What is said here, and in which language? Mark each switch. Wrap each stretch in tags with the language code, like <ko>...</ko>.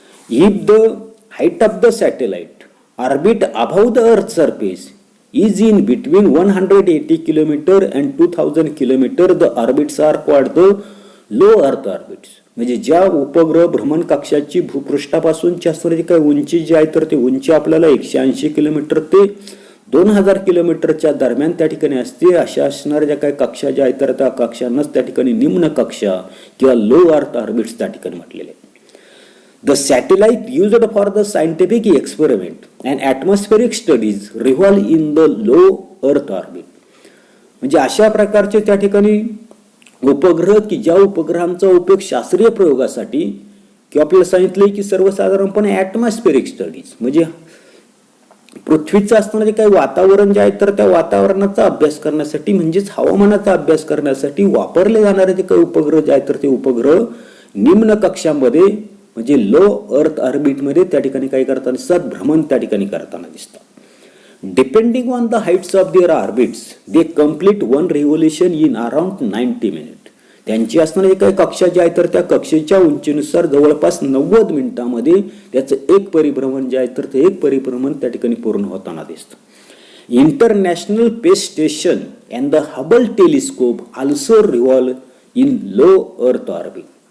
<en>If the height of the satellite orbit above the Earth surface is in between 180 km and 2,000 km, the orbits are called the low Earth orbits.</en> <mr>म्हणजे ज्या उपग्रह भ्रमण कक्षाची भूपृष्ठापासूनची असणारी काही उंची जी आहे तर ती उंची आपल्याला 180 किलोमीटर ते 2,000 किलोमीटरच्या दरम्यान त्या ठिकाणी असते. अशा असणाऱ्या ज्या काही कक्षा ज्या आहेत तर त्या कक्षांनाच त्या ठिकाणी निम्न कक्षा किंवा लो अर्थ ऑर्बिट्स त्या ठिकाणी म्हटलेले.</mr> <en>The satellite used for the scientific experiment and atmospheric studies revolve in the low earth orbit.</en> <mr>म्हणजे अशा प्रकारचे त्या ठिकाणी उपग्रह की ज्या उपग्रहांचा उपयोग शास्त्रीय प्रयोगासाठी किंवा आपल्याला सांगितले की सर्वसाधारणपणे ॲटमॉस्फेरिक स्टडीज म्हणजे पृथ्वीचं असणारे जे काही वातावरण जे आहे तर त्या वातावरणाचा अभ्यास करण्यासाठी म्हणजेच हवामानाचा अभ्यास करण्यासाठी वापरले जाणारे जे काही उपग्रह जे आहेत तर ते उपग्रह निम्न कक्षामध्ये म्हणजे लो अर्थ ऑर्बिटमध्ये त्या ठिकाणी काय करताना दिसतात भ्रमण त्या ठिकाणी करताना दिसतात.</mr> <en>Depending on the heights of their orbits they complete one revolution in around 90 minute.</en> <mr>त्यांची असणारी काही कक्षा जी आहे तर त्या कक्षेच्या उंचीनुसार जवळपास 90 मिनिटांमध्ये त्याचं एक परिभ्रमण जे आहे तर ते एक परिभ्रमण त्या ठिकाणी पूर्ण होताना दिसतं.</mr> <en>International space station and the Hubble telescope also revolve in low earth orbit.</en>